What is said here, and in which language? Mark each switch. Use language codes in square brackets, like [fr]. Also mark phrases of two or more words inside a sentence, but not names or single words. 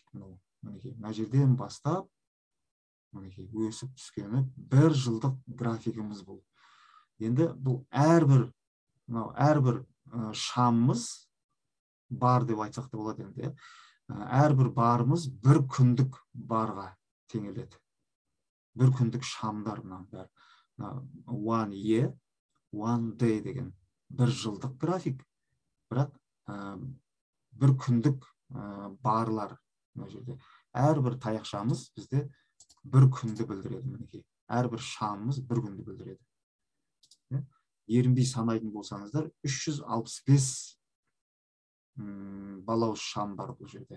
[kk] Мына жерден бастап өсіп түскені бір жылдық графигіміз бұл. Енді бұл әрбір шамымыз бар деп айтсақ та болады енді. Әрбір барымыз бір күндік барға теңеледі. Бір күндік шамдар бәрі. [en] One year, one day [kk] деген бір жылдық график. Бірақ бір күндік барлар. Әрбір таяқшамыз бізде бір күнді білдіреді. Әрбір шамымыз бір күнді білдіреді. Ерінбей санайтын болсаңыздар, 365 балауыз шам бар бұл жерде.